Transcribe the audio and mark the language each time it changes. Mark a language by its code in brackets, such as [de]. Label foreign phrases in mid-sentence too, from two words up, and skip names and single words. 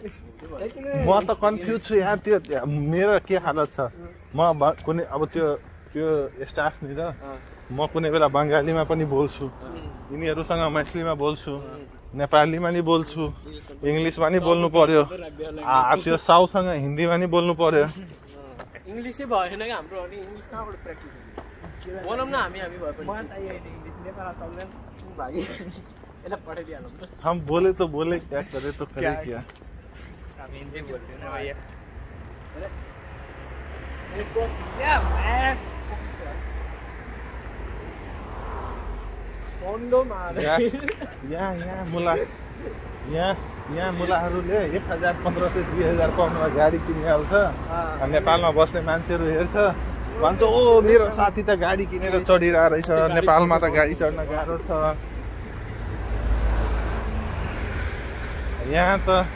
[ne] म त कन्फ्युज छु यहाँ त्यो मेरो के हालत छ म कुनै अब त्यो स्टाफनिर म कुनै बेला बङ्गालीमा पनि बोल्छु यिनीहरूसँग मैथिलीमा बोल्छु नेपालीमा नि बोल्छु इङ्ग्लिसमा नि बोल्नु पर्यो त्यो साउसँग हिन्दीमा नि बोल्नु पर्यो इङ्ग्लिसै भएन कि हाम्रो अनि इङ्ग्लिस कहाँबाट प्र्याक्टिस हुन्छ भनौँ न हामी भए पनि इङ्ग्लिस नेपाल चल्दैन भागी यसलाई पठाइदिइहालौँ त [hi] हम बोले तो बोले क्या करे तो करे क्या [ne] हामी हिन्दी बोल्दैन भैया यहाँ मुलाहरूले 1500 2000 पाउनुमा गाडी किनिहाल्छ नेपालमा बस्ने मान्छेहरू हेर्छ भन्छ ओ मेरो साथी त गाडी किनेर चढिरहेको रहेछ नेपालमा त गाडी चढ्न गाह्रो छ यहाँ त